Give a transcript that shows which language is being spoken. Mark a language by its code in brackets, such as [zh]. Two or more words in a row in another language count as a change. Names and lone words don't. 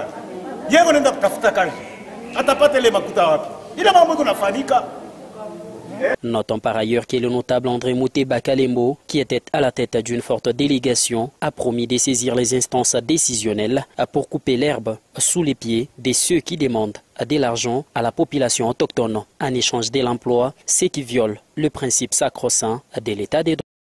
[sw] Yeye anaenda kutafuta kazi. Atapata ile makuta wapi? Ile mambo iko nafanyika. [fr] Notons par ailleurs que le notable André Mouteba Kalembo, qui était à la tête d'une forte délégation, a promis de saisir les instances décisionnelles pour couper l'herbe sous les pieds de ceux qui demandent de l'argent à la population autochtone en échange de l'emploi, ce qui viole le principe sacro-saint de l'état des droits.